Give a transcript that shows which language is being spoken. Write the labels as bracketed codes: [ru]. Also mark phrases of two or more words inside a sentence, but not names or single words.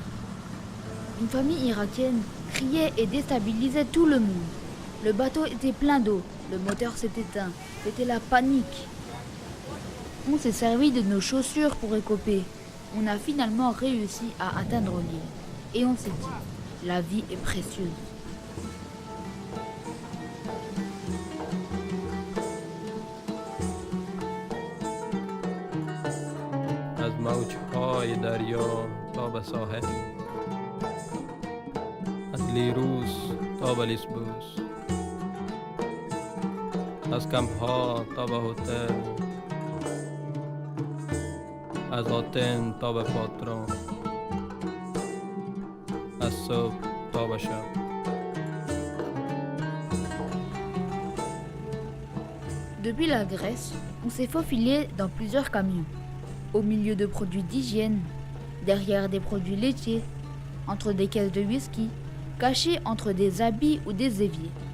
[fr] Une famille irakienne criait et déstabilisait tout le monde. Le bateau était plein d'eau, le moteur s'est éteint, c'était la panique. On s'est servi de nos chaussures pour écoper. On a finalement réussi à atteindre l'île. Et on s'est dit, la vie est précieuse. [fa] از موجهای دریا تا به ساحل از لیروس تا به لیسبوس از کمپ‌ها تا به هتل از آتن تا به پاترون از صبح تا به شب. [fr] Depuis la Grèce, on s'est faufilé dans plusieurs camions, au milieu de produits d'hygiène, derrière des produits laitiers, entre des caisses de whisky, cachés entre des habits ou des éviers.